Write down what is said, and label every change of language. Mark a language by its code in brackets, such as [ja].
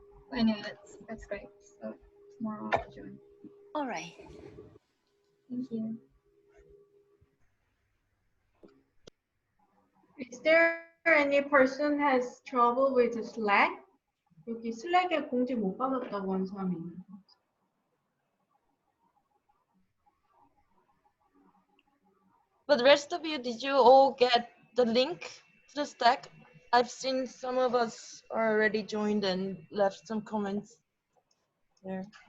[en] But anyway, that's great. So tomorrow I'll join. All right. Thank you. Is there any person has trouble with Slack? [ko] 여기 슬랙에 공지 못 받았다고 한 사람이 있는 거. [en] But the rest of you, did you all get the link to the stack? I've seen some of us already joined and left some comments there.